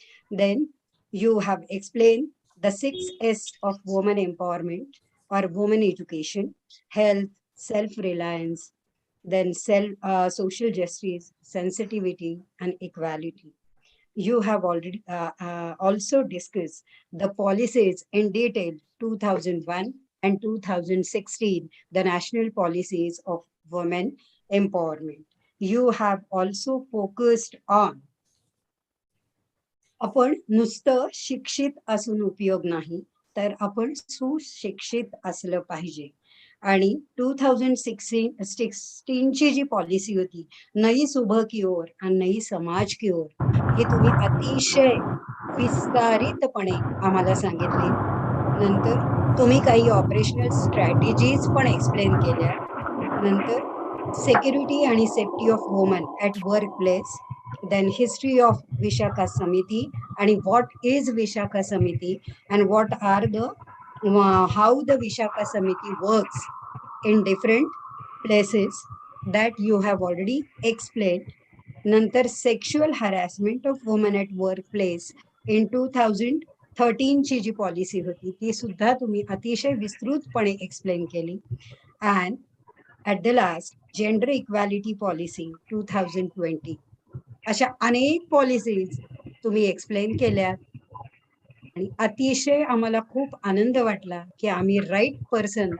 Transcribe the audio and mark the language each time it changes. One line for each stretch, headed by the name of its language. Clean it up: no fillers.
English: Then you have explained the 6 S of woman empowerment or woman education: health, self-reliance, then social justice, sensitivity, and equality. You have already also discussed the policies in detail 2001 and 2016, the national policies of women empowerment. You have also focused on
Marathi: आपण नुसतं शिक्षित असून उपयोग नाही, तर आपण सुशिक्षित असलं पाहिजे. आणि 2016 ची जी पॉलिसी होती, नई सुबह की ओर आणि नई समाज की ओर, हे तुम्ही अतिशय विस्तारितपणे आम्हाला सांगितले. नंतर तुम्ही काही ऑपरेशनल स्ट्रॅटेजीज पण एक्सप्लेन केल्या.
English: नंतर सेक्युरिटी आणि safety of women at work place, then history of Vishaka Samiti and what is Vishaka Samiti and what are the how the Vishaka Samiti works in different places, that you have already explained.
Marathi: Nantar
English: sexual harassment of women at workplace
Marathi: in 2013 ची जी policy होती ती सुद्धा तुम्ही अतिशय विस्तृतपणे explain केली.
English: and at the last gender equality policy 2020,
Marathi: अशा अनेक पॉलिसीज तुम्ही एक्सप्लेन केल्यात आणि अतिशय आम्हाला खूप आनंद वाटला की आम्ही राईट पर्सन.